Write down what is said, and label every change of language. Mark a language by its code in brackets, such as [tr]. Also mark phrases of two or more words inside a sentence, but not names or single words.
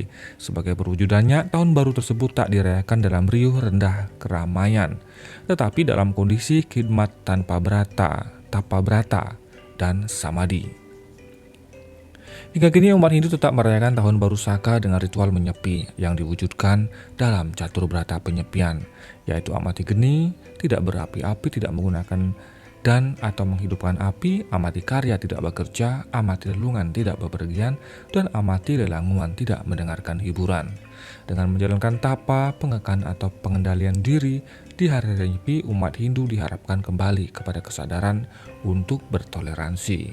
[id] Sebagai perwujudannya, Tahun Baru tersebut tak dirayakan dalam riuh rendah keramaian, tetapi dalam kondisi khidmat tanpa tapa brata, dan samadhi. Hingga kini umat Hindu tetap merayakan Tahun Baru Saka dengan ritual menyepi yang diwujudkan dalam catur brata penyepian, yaitu amati geni, tidak berapi-api, tidak menggunakan dan atau menghidupkan api, amati karya tidak bekerja, amati lelungan tidak bepergian, dan amati lelanguan tidak mendengarkan hiburan. Dengan menjalankan tapa, pengekan atau pengendalian diri di hari raya Nyepi, umat Hindu diharapkan kembali kepada kesadaran untuk bertoleransi.